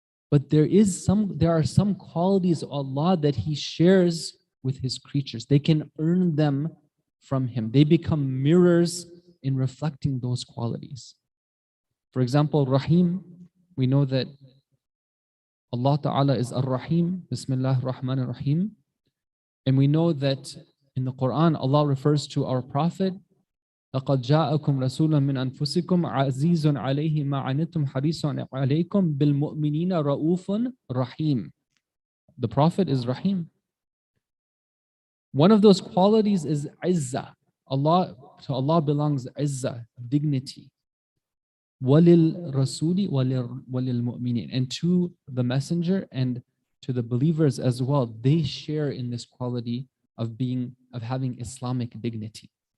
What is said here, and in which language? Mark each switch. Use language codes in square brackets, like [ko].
[en] But there are some qualities of Allah that He shares with His creatures. They can earn them from Him. They become mirrors in reflecting those qualities. For example, Rahim, we know that Allah Ta'ala is Ar-Rahim, Bismillah ar-Rahman ar-Rahim. And we know that in the Quran, Allah refers to our Prophet, [ar] لَقَدْ جَاءَكُمْ رَسُولًا مِّنْ أَنفُسِكُمْ عَزِيزٌ عَلَيْهِ مَا عَنِتُمْ حَرِيصٌ عَلَيْكُمْ بِالْمُؤْمِنِينَ رَؤُوفٌ رَحِيمٌ. [en] The Prophet is Rahim. One of those qualities is Izzah. To Allah belongs Izzah, dignity. [ar] وَلِلْ رَسُولِ وَلِلْمُؤْمِنِينَ. [en] And to the messenger and to the believers as well, they share in this quality of having Islamic dignity.